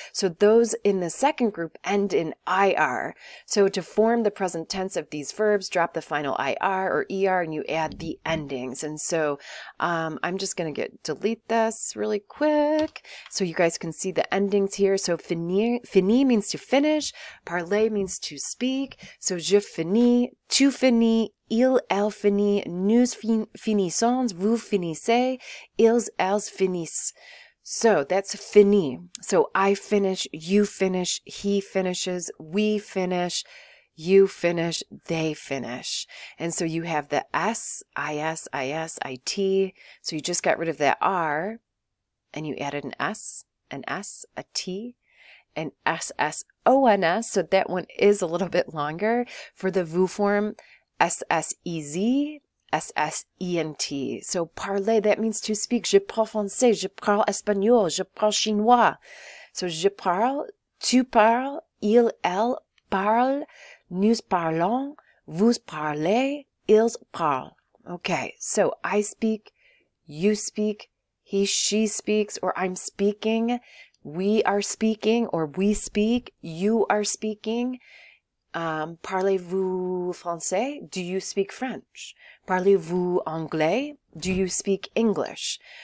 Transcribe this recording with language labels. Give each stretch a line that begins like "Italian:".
English: So those in the second group end in IR. So to form the present tense of these verbs, drop the final IR or ER and you add the endings. And so I'm just going to delete this really quick so you guys can see the endings here. So finir means to finish. Parler means to speak.
French: So je finis, tu finis, elle finit, nous finissons, vous finissez, ils, elles finissent.
English: So that's fini. So I finish, you finish, he finishes, we finish, you finish, they finish. And so you have the S, IS, IS, IT. So you just got rid of that R and you added an S, a T, an SSONS. So that one is a little bit longer. For the vous form, SSEZ, SSENT. So parler, that means to speak.
French: Je parle français, je parle espagnol, je parle chinois. So je parle, tu parles, il, elle parle, nous parlons, vous parlez, ils parlent.
English: Okay, so I speak, you speak, he, she speaks, or I'm speaking, we are speaking, or we speak, you are speaking.
French: Parlez-vous français?
English: Do you speak French?
French: Parlez-vous anglais?
English: Do you speak English?